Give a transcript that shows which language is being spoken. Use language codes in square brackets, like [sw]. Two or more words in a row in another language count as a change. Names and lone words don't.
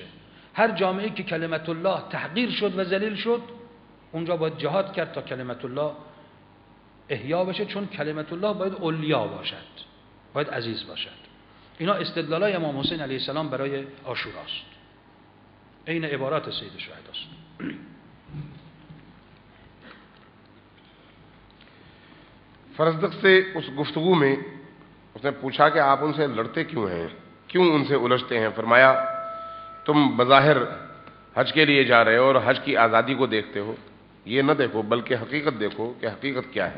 [fa] هر جامعه که [ar] کلمت الله [fa] تحقیر شد و ذلیل شد، اونجا باید جهاد کرد تا [ar] کلمت الله [fa] احیا بشه، چون [ar] کلمت الله [fa] باید علیا باشد، باید عزیز باشد. اینا استدلالای امام حسین [ar] علیه السلام [fa] برای عاشوراست، این عبارات سید شهدا است. [ur] فرزدق سے اس گفتگو میں اس نے پوچھا کہ آپ ان سے لڑتے کیوں ہیں، کیوں ان سے الجھتے ہیں. فرمایا تم بظاہر حج کے لیے جا رہے ہو اور حج کی آزادی کو دیکھتے ہو، یہ نہ دیکھو بلکہ حقیقت دیکھو کہ حقیقت کیا ہے.